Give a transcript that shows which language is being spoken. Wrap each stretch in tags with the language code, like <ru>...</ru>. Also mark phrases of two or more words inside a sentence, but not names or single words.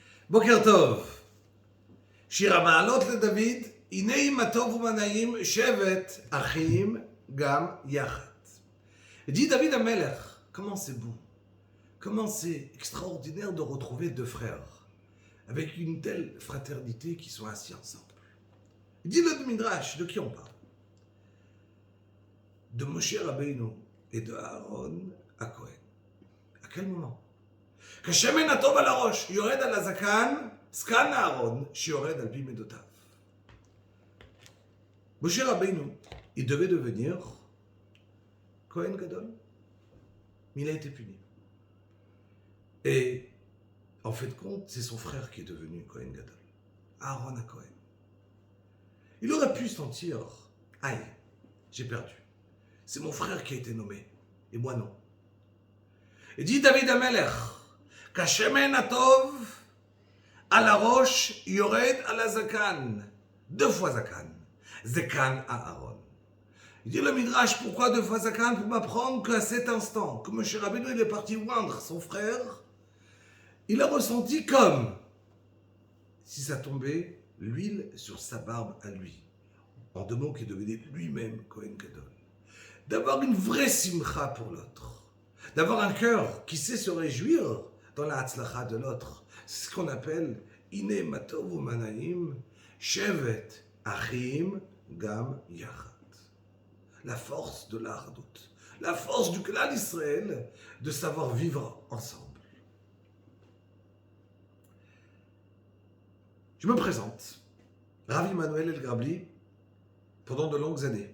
<he>בוקר טוב. שיר המעלות לדוד, הנה אם הטוב ומנעים שבת אחים גם יחד.</he> <fr>Dit David Amelech, comment c'est beau, comment c'est extraordinaire de retrouver deux frères, avec une telle fraternité qui sont assis ensemble. Il dit le Midrash, de qui on parle? De Moshe Rabbeinu et de Aaron à Cohen. À quel moment?</fr> <he>כשמן הטוב על הראש יורד על הזקן, זקן הארון שיורד על פי מידותיו. משה רבינו,</he> <fr>il devait devenir Cohen Gadol. Mais il a été puni. Et en fait de compte, c'est son frère qui est devenu Cohen Gadol. Aaron à Cohen. Il aurait pu se sentir, aïe, j'ai perdu. C'est mon frère qui a été nommé, et moi non. Et dit David Amelech,</fr> <he>כשמן הטוב על הראש יורד על הזקן,</he> <fr>deux fois</fr> <he>זקן, זקן הארון.</he> <fr>Il dit le Midrash, pourquoi deux fois זקן? Pour m'apprendre qu'à cet instant, que Moshe Rabbeinu il est parti oindre son frère, il a ressenti comme si ça tombait l'huile sur sa barbe à lui. En deux mots, qui devenait lui-même Cohen Gadol. D'avoir une vraie simcha pour l'autre. D'avoir un cœur qui sait se réjouir dans la hatzlacha de l'autre. C'est ce qu'on appelle</fr> <he>הנה מה טוב ומה נעים שבת אחים גם יחד.</he> <fr>La force de l'Ardout. La force du clan d'Israël de savoir vivre ensemble. Je me présente. Rav Emmanuel El-Grabli, pendant de longues années.</fr>